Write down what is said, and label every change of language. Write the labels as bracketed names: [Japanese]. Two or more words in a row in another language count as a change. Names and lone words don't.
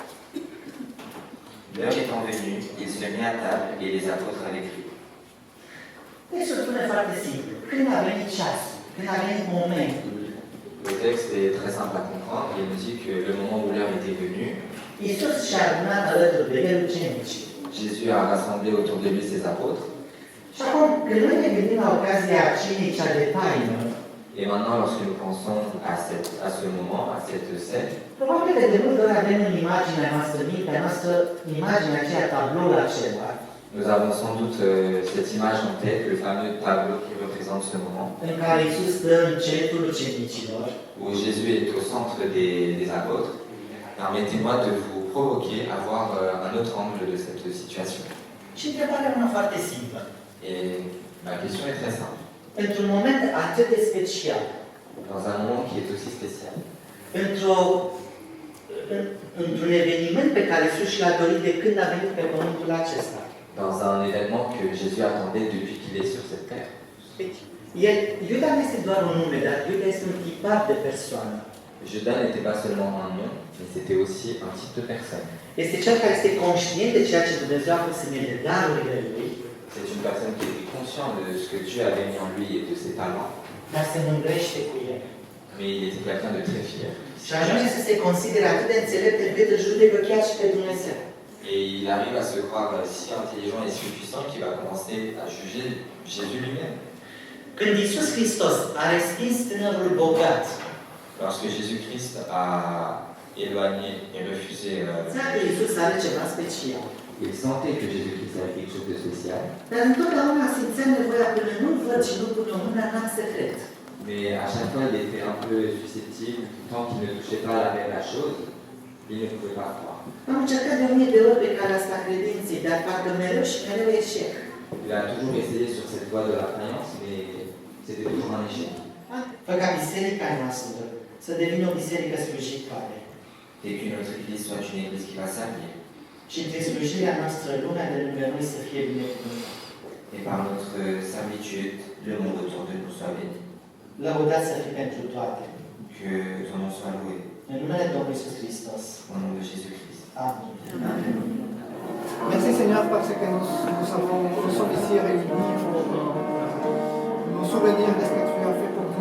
[French] L'heure étant venue, il se mit à table et les apôtres avec lui. [Romanian] Textul spune foarte simplu. Când a venit ceasul, când a venit momentul, [French] Le texte est très simple à comprendre. Il nous dit que le moment où l'heure était venue, [Romanian] Iisus și-a adunat alături de el ucenicii. [French] Jésus a rassemblé autour de lui ses apôtres. [Romanian] Și acum, când noi ne gândim la ocazia cinei cea de taină, [French] Et maintenant, lorsque nous pensons à ce moment, à cette scène, [Romanian] probabil că de multe ori avem în imaginea noastră, în mintea noastră, imaginea aceea, tabloul acela, [French] nous avons sans doute cette image en tête, le fameux tableau qui représente ce moment, [Romanian] în care Iisus stă în centrul ucenicilor. [French] où Jésus est au centre des apôtres. Permettez-moi de vous provoquer à voir un autre angle de cette situation. [Romanian] Și întrebarea una foarte simplă. [French] Et ma question est très simple. [Romanian] Într-un moment atât de special, [French] Dans un moment qui est aussi spécial, [Romanian] într-un eveniment pe care Iisus și-l-a dorit de când a venit pe pământul acesta, [French] dans un événement que Jésus attendait depuis qu'il est sur cette terre. [Romanian] Iuda nu este doar un nume, dar Iuda este un tipar de persoană. [French] Judas n'était pas seulement un nom, mais c'était aussi un type de personne. [Romanian] Este cel care este conștient de ceea ce Dumnezeu a pus în el, de darurile lui, [French] C'est une personne qui était consciente de ce que Dieu avait mis en lui et de ses talents, [Romanian] dar se mândrește cu el. [French] mais il était quelqu'un de très fier. [Romanian] Și ajunge să se considere atât de înțelept încât îl judecă chiar și pe Dumnezeu. [French] Et il arrive à se croire si intelligent et si puissant qu'il va commencer à juger Jésus lui-même. [Romanian] Când Iisus Hristos a respins tânărul bogat, [French] Lorsque Jésus-Christ a éloigné et refusé, [Romanian] înțeleg că Iisus are ceva special. [French] il sentait que Jésus-Christ avait quelque chose de spécial, [Romanian] Dar întotdeauna simțea nevoia până nu văd și nu pun o mână, n-am secret. [French] mais à chaque fois il était un peu susceptible, tant qu'il ne touchait pas la chose, il ne pouvait pas croire. [Romanian] Am încercat de 1000 de ori pe calea asta credinței, dar parcă mereu și mereu eșec. [French] Il a toujours essayé sur cette voie de la croyance, mais c'était toujours un échec. [Romanian] Fă ca biserica noastră să devină o biserică slujitoare. [French] Et qu'une autre église soit une église qui va servir. [Romanian] Și prin slujirea noastră, lumea de lângă noi să fie binecuvântată. [French] Et par notre servitude, le monde autour de nous soit béni. [Romanian] Lăudați să fie pentru toate. [French] Que ton nom soit loué. [Romanian] În numele Domnului Iisus Hristos. [French] Au nom de Jésus-Christ. [Romanian] Amin. [French] Merci Seigneur parce que nous sommes ici réunis pour nous souvenir de ce que tu as fait pour nous.